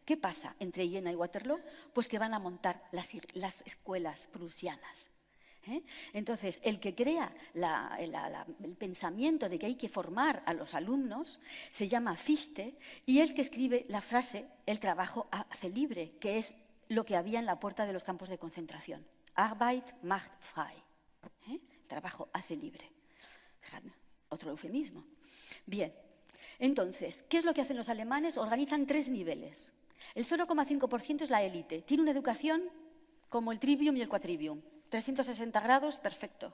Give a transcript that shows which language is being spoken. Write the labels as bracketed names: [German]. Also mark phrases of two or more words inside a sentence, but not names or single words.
[Spanish] ¿Qué pasa entre Jena y Waterloo? Pues que van a montar las escuelas prusianas. Entonces, el que crea el pensamiento de que hay que formar a los alumnos se llama Fichte, y el que escribe la frase, el trabajo hace libre, que es lo que había en la puerta de los campos de concentración. [German] Arbeit macht frei. [Spanish] Trabajo hace libre. Fíjate, otro eufemismo. Bien, entonces, ¿qué es lo que hacen los alemanes? Organizan 3 niveles. El 0,5% es la élite. Tiene una educación como el trivium y el quadrivium. 360 grados, perfecto.